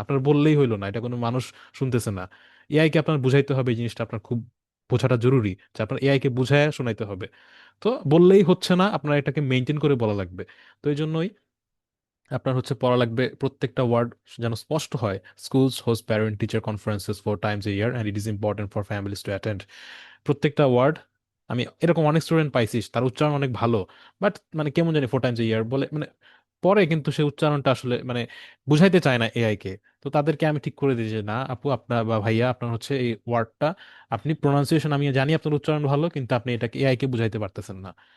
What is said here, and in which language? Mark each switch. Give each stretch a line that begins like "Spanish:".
Bangla: আপনার বললেই হইলো না, এটা কোনো মানুষ শুনতেছে না। এআই কে আপনার বুঝাইতে হবে, এই জিনিসটা আপনার খুব বোঝাটা জরুরি, যে আপনার এআই কে বুঝায় শোনাইতে হবে। তো বললেই হচ্ছে না, আপনার এটাকে মেনটেন করে বলা লাগবে। তো এই জন্যই আপনার হচ্ছে পড়া লাগবে, প্রত্যেকটা ওয়ার্ড যেন স্পষ্ট হয়।
English: Schools host parent teacher conferences 4 times a year, and it is important for families to attend.
Bangla: প্রত্যেকটা ওয়ার্ড, আমি এরকম অনেক স্টুডেন্ট পাইছি তার উচ্চারণ অনেক ভালো, বাট মানে কেমন জানি
English: 4 times a year
Bangla: বলে, মানে পরে কিন্তু সে উচ্চারণটা আসলে মানে বুঝাইতে চায় না এআই কে। তো তাদেরকে আমি ঠিক করে দিই যে না আপু, আপনার বা ভাইয়া, আপনার হচ্ছে এই ওয়ার্ডটা, আপনি প্রোনাউন্সিয়েশন, আমি জানি আপনার উচ্চারণ ভালো, কিন্তু আপনি এটাকে এআই কে বুঝাইতে পারতেছেন না।